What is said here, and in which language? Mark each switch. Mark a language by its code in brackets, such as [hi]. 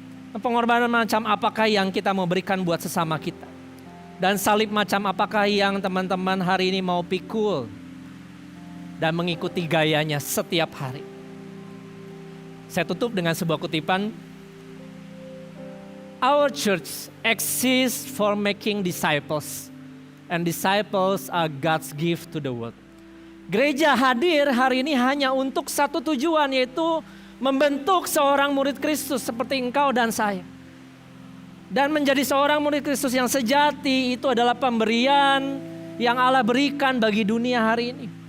[id] Pengorbanan macam apakah yang kita mau berikan buat sesama kita? Dan salib macam apakah yang teman-teman hari ini mau pikul dan mengikuti gayanya setiap hari? Saya tutup dengan sebuah kutipan. [en] Our church exists for making disciples, and disciples are God's gift to the world. [id] Gereja hadir hari ini hanya untuk satu tujuan, yaitu membentuk seorang murid Kristus seperti engkau dan saya. Dan menjadi seorang murid Kristus yang sejati itu adalah pemberian yang Allah berikan bagi dunia hari ini.